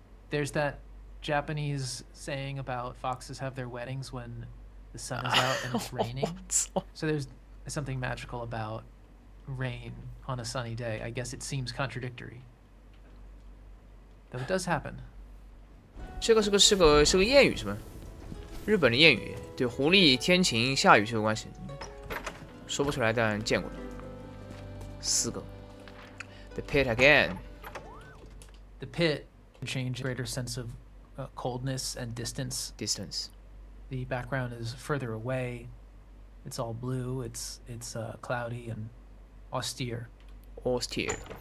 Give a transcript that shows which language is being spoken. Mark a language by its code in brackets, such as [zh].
[en] There's that Japanese saying about foxes have their weddings when the sun is out and it's raining. So there's something magical about rain on a sunny day. I guess it seems contradictory, though it does happen. [zh] 这个是个谚语是吗？日本的谚语，对狐狸、天晴、下雨是有关系，说不出来，但见过。 4个。 [en] The pit again. The pit change greater sense of coldness and distance. Distance. The background is further away. It's all blue. It's cloudy and austere. Austere.